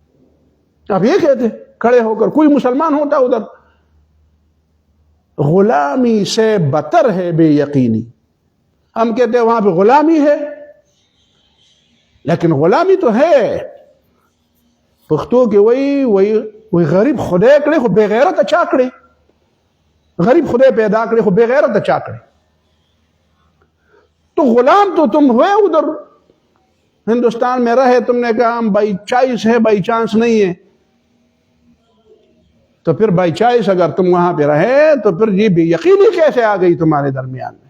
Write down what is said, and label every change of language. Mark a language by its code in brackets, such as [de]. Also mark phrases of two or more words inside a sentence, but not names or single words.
[ur] آپ یہ کہتے کھڑے ہو کر، کوئی مسلمان ہوتا ادھر. غلامی سے بتر ہے بے یقینی. ہم کہتے ہیں وہاں پہ غلامی ہے، لیکن غلامی تو ہے. پختو کے وہی وہی [ps] غریب خدای کړي خو بے غیرت چا کړي؟ غریب خدای پیدا کړي خو بے غیرت چا کړي؟ [ur] تو غلام تو تم ہوئے ادھر ہندوستان میں رہے، تم نے کہا ہم [en] by choice [ur] ہے، [en] by chance [ur] نہیں ہے، تو پھر [en] by choice [ur] اگر تم وہاں پہ رہے تو پھر یہ بے یقینی کیسے آ گئی تمہارے درمیان میں؟